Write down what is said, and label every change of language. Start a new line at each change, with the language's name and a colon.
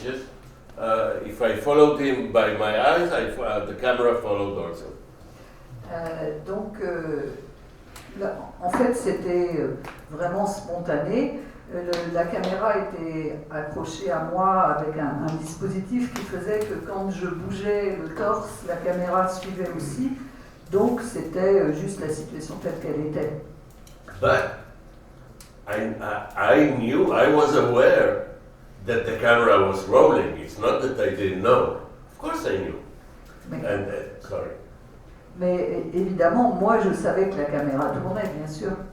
English: Just if I followed him by my eyes, the camera followed also.
French: Donc, là, en fait, c'était vraiment spontané. La caméra était accrochée à moi avec un dispositif qui faisait que quand je bougeais le torse, la caméra suivait aussi. Donc, c'était juste la situation telle qu'elle était.
English: But I knew, I was aware that the camera was rolling. It's not that I didn't know. Of course I knew. Sorry.
French: Mais évidemment, moi, je savais que la caméra tournait, bien sûr.